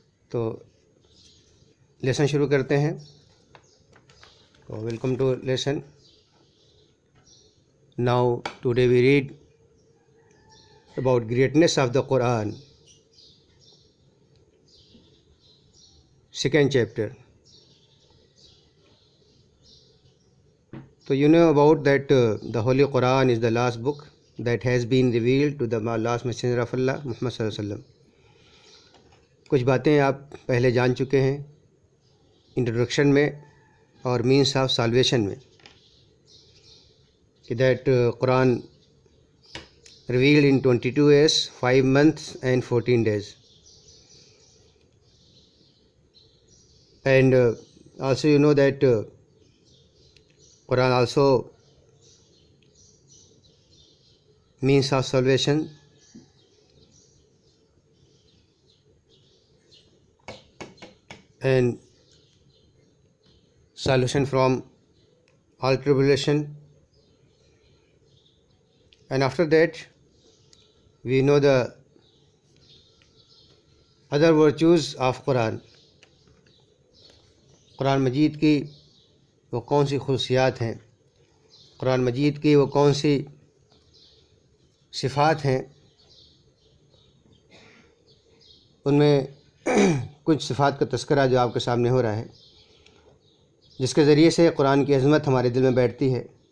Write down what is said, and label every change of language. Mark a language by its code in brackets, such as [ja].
[hi] तो लेसन शुरू करते हैं। तो [en] Welcome to lesson. Now today we read about greatness of the Quran, second chapter. So you know about that the Holy Quran is the last book that has been revealed to the last messenger of Allah, Muhammad sallallahu alaihi wasallam. [hi] कुछ बातें आप पहले जान चुके हैं introduction में और [en] means of salvation [hi] में, कि [en] That Quran revealed in 22 years, 5 months and 14 days. And also you know that Quran also means of salvation, and solution from all tribulation. And after that we know the other virtues of Quran. [hi] Quran मजीद की वो कौन सी खुशियात हैं, कुरान मजीद की वो कौन सी सिफ़ात हैं, उनमें कुछ सिफ़ात का तज़किरा जो आपके सामने हो रहा है, जिसके ज़रिए से कुरान की अज़मत हमारे दिल में बैठती है।